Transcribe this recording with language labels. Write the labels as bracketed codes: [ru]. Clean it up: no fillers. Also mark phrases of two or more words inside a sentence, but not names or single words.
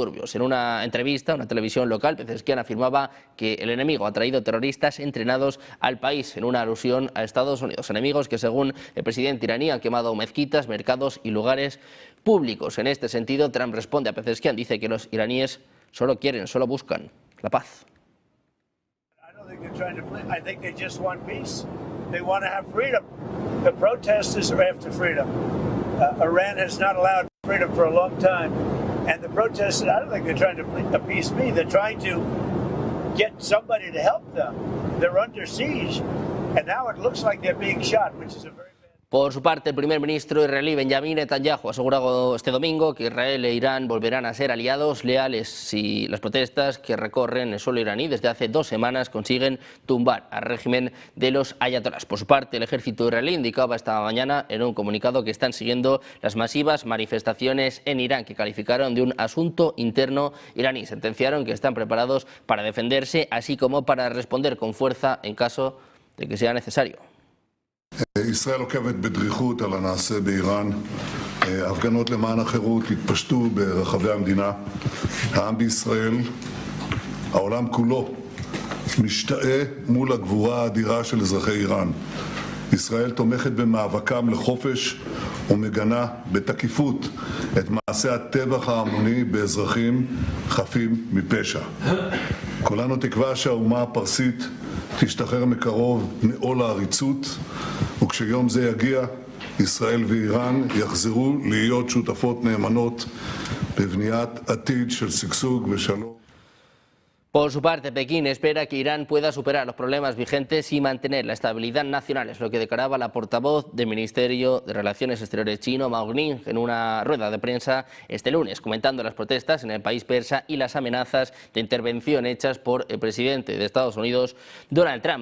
[es] En una entrevista a una televisión local, Pezeshkian afirmaba que el enemigo ha traído terroristas entrenados al país, en una alusión a Estados Unidos. Enemigos que, según el presidente iraní, han quemado mezquitas, mercados y lugares públicos. En este sentido, Trump responde a Pezeshkian, dice que los iraníes solo buscan la paz. [en] I think they just want peace. They want to have freedom. The protesters are after freedom. Iran has not allowed freedom for a long time. And the protesters, I don't think they're trying to appease me. They're trying to get somebody to help them. They're under siege. And now it looks like they're being shot, which is a very [es] Por su parte, el primer ministro israelí Benjamin Netanyahu ha asegurado este domingo que Israel e Irán volverán a ser aliados leales si las protestas que recorren el suelo iraní desde hace 2 semanas consiguen tumbar al régimen de los ayatolás. Por su parte, el ejército israelí indicaba esta mañana en un comunicado que están siguiendo las masivas manifestaciones en Irán, que calificaron de un asunto interno iraní. Sentenciaron que están preparados para defenderse, así como para responder con fuerza en caso de que sea necesario. [he] ישראל עוקבת בדריכות על הנעשה באיראן. הפגנות למען החירות התפשטו ברחבי המדינה. העם בישראל, העולם כולו, משתאה מול הגבורה האדירה של אזרחי איראן. ישראל תומכת במאבקם לחופש ומגנה בתקיפות את מעשה הטבח ההמוני באזרחים חפים מפשע. כולנו תקווה שהאומה הפרסית תשתחרר מקרוב מעול העריצות, וכשיום זה יגיע, ישראל ואיראן יחזרו להיות שותפות נאמנות בבניית עתיד של שגשוג ושלום. [es] Por su parte, Pekín espera que Irán pueda superar los problemas vigentes y mantener la estabilidad nacional, es lo que declaraba la portavoz del Ministerio de Relaciones Exteriores chino, Mao Ning, en una rueda de prensa este lunes, comentando las protestas en el país persa y las amenazas de intervención hechas por el presidente de Estados Unidos, Donald Trump.